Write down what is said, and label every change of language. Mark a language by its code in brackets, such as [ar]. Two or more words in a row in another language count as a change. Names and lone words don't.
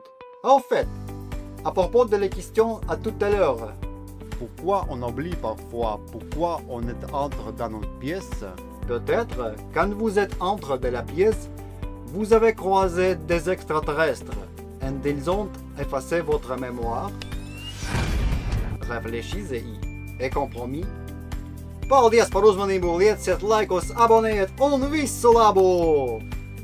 [fr] En fait, à propos de la question à tout à l'heure, pourquoi on oublie parfois, pourquoi on est entre dans notre pièce? Peut-être, quand vous êtes entre de la pièce, vous avez croisé des extraterrestres et ils ont effacé votre mémoire. Réfléchissez-y. Et compromis? [lv] Paldies par uzmanību, lieciet laikos, abonējiet un visu labu!